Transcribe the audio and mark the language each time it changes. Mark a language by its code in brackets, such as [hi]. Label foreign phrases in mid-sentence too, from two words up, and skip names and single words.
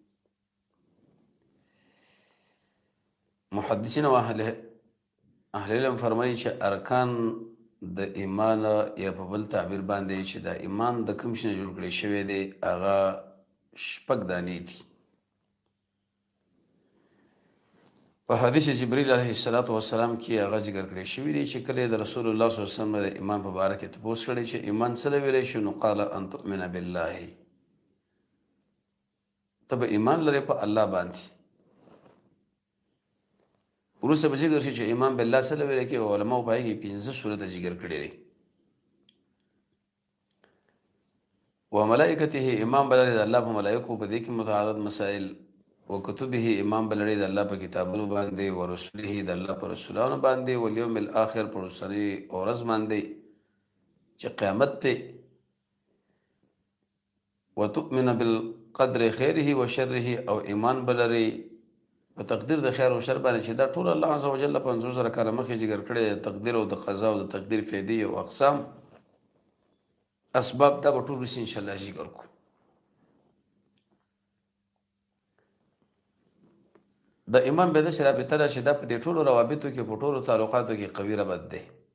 [ps] محدثین او اهل علم فرمایي چې ارکان د ایمان یا په بل تعبیر باندې چې د ایمان د کوم شي نه جوړ کړی شوی دی هغه شپږ دانې دي. په حدیث جبرئیل [ar] علیه السلام [ps] کې هغه ذکر کړی شوی دی چې کله د رسول الله [ar] صلی الله علیه وسلم [ps] د ایمان په باره کې تپوس کړی چې ایمان څه ویلی شو، نو قال [ar] ان تؤمن بالله، [ps] ته به ایمان لرې په الله باندې. وروسته به ذکر شي چې [ar] ایمان بالله [ps] څه ویلی کې علماو په هغې کې 15 صورته ذکر کړي دي. [ar] و ملائکته، [ps] ایمان به لرې د الله په ملایکو، په دې کې متعدد مسائل. [ar] و کتبه، [ps] ایمان به لرې د الله په کتابونو باندې. [ar] و رسوله، [ps] د الله په رسولانو باندې. [ar] و الیوم الاخر، [ps] په رسنۍ ورځ باندې چې قیامت دی. [ar] و تؤمن بالقدر خیره و شره، [ps] او ایمان به لرې په تقدیر د خیر او شر باندې چې دا ټول الله [ar] عز وجل [ps] 50 کاله مخکې ذکر کړی. تقدیر او د قضا او د تقدیر فیدې او اقسام اسباب دا به ټول رسي [ar] ان شاء الله [ps] ذکر کو. د ایمان به د رابطه ده چې دا په دې ټولو روابطو کې په ټولو تعلقاتو کې قوي ربط دی.